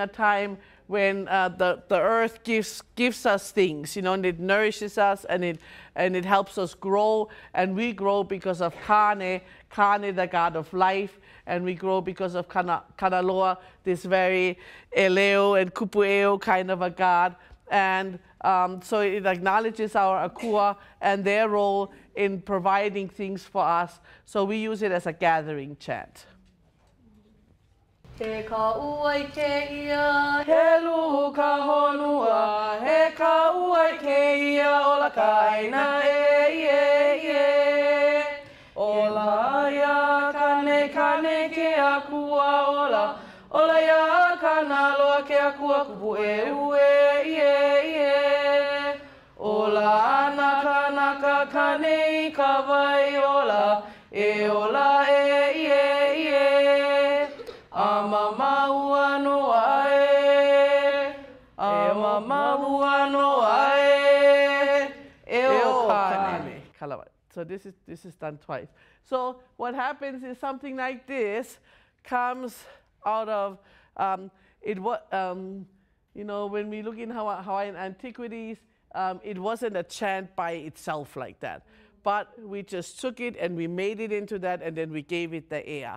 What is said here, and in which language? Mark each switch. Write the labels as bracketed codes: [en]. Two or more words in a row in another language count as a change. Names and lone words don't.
[en] time when the earth gives us things, you know, and it nourishes us and it helps us grow, and we grow because of Kane, the god of life, and we grow because of Kanaloa, this very eleo and kupueo kind of a god, and so it acknowledges our akua and their role in providing things for us. So we use it as a gathering chant. [haw] He ka uai ke ia, he luhu ka honua, he ka uai ke ia, ola ka aina e. Ola ia kane ke akua, ola ia kana loa ke akua kupu e. Ola anaka kane ka vai ola e. Amamaua no ae, amamaua no ae, eo kane. [en] So this is done twice. So what happens is something like this comes out of you know, when we look in Hawaiian antiquities, it wasn't a chant by itself like that, but we just took it and we made it into that, and then we gave it the air.